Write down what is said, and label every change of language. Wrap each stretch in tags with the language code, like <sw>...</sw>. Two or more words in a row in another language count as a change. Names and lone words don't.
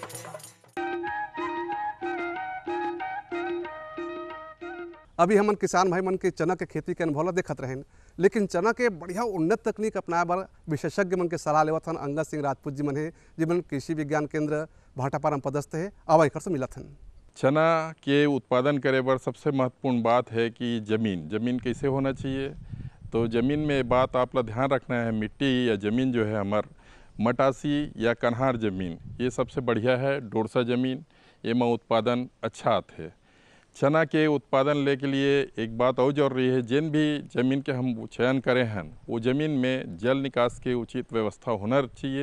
<hne>अभी हमन किसान भाई मन के चना के खेती के अनुभव ला देखत रहें, लेकिन चना के बढ़िया उन्नत तकनीक अपनाए बर विशेषज्ञ मन के सलाह लेवत हन। अंगद सिंह राजपूत जी मन है, जिमन कृषि विज्ञान केंद्र भाटापारा में पदस्थ है। अब एकर से मिलत हन। चना के उत्पादन करे बर सबसे महत्वपूर्ण बात है कि ज़मीन कैसे होना चाहिए। तो ज़मीन में बात आप ला ध्यान रखना है, मिट्टी या ज़मीन जो है हमार मटासी या कन्हार ज़मीन ये सबसे बढ़िया है। डोरसा ज़मीन ये में उत्पादन अच्छा आते है। चना के उत्पादन ले के लिए एक बात और जरूरी है, जिन भी ज़मीन के हम चयन करें हैं वो ज़मीन में जल निकास के उचित व्यवस्था होना चाहिए।</hne>